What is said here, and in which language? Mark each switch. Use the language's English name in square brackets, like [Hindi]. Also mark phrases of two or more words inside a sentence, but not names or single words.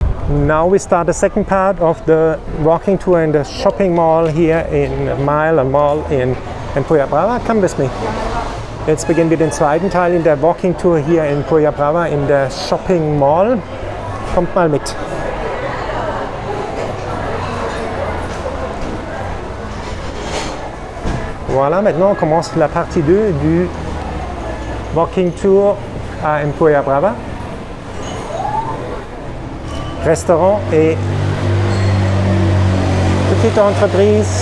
[English] Now we start the second part of the walking tour in the shopping mall here in Mall in Empuriabrava. Come with me. [German] Jetzt beginnen wir den zweiten Teil in der [English] Walking Tour [German] hier in Empuriabrava in der [English] Shopping Mall. [German] Kommt mal mit. [French] Voilà, maintenant on commence la partie 2 du [English] Walking Tour [French] à Empuriabrava. Restaurant et petite entreprise.